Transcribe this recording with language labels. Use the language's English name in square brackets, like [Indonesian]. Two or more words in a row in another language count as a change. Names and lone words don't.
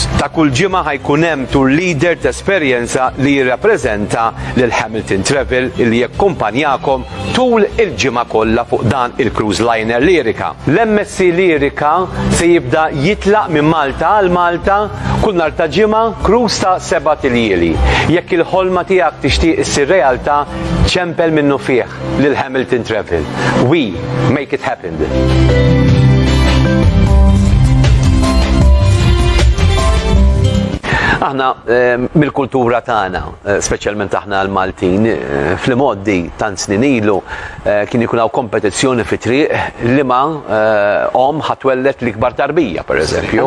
[Maltese] Ta' kull ġimgħa ħajkun hemm [English] tour leader [Maltese] ta' esperjenza li jirrappreżenta lil Hamilton Travel illi jakkumpanjakom tul il-ġimgħa kollha fuq dan il- [English] cruise liner [Maltese] Lyrica. L-MSC Lyrica se jibda jitlaq minn Malta għal Malta kull nhar ta' ġimgħa cruise ta' 7 tiljieli. Jekk il-ħolma tiegħek tixtieq issir realtà, ċempel minnu fih lil Hamilton Travel. [English] We make it happen. [Maltese] Aħna mill-kultura tagħna, speċjalment aħna l-Maltin, fl-modi tant snin ilu kien ikun hawn kompetizzjoni fi triq li ma ħatwellet l-ikbar tarbija, pereżempju.